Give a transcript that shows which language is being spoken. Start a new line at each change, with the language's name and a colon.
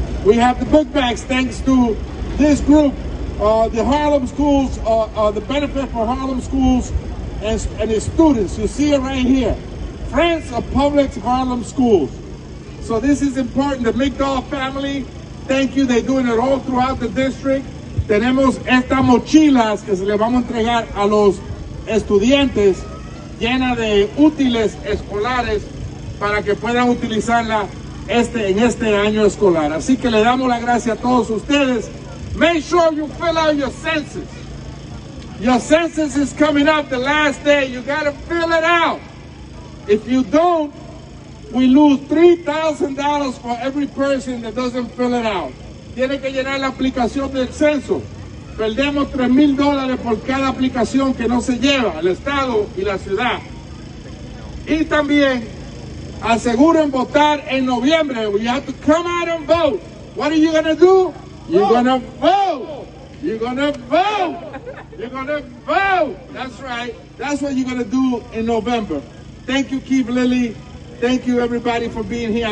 English: We have the book bags thanks to this group, the Harlem schools, the benefit for Harlem schools and its students. You see it right here. Friends of Public Harlem Schools. So this is important. The Migdol family, thank you. They're doing it all throughout the district.
Spanish: Tenemos estas mochilas que se le vamos a entregar a los estudiantes llenas de útiles escolares para que puedan utilizarla en este año escolar. Así que le damos la gracia a todos ustedes.
English: Make sure you fill out your census. Your census is coming up the last day. You got to fill it out. If you don't, we lose $3,000 for every person that doesn't fill it out.
Spanish: Tiene que llenar la aplicación del censo. Perdemos $3,000 por cada aplicación que no se lleva el estado y la ciudad. Y también aseguren votar en noviembre.
English: You have to come out and vote. What are you going to do? You're going to vote. You're going to vote. You're going to vote. That's right. That's what you're going to do in November. Thank you, Keith Lilly. Thank you, everybody, for being here.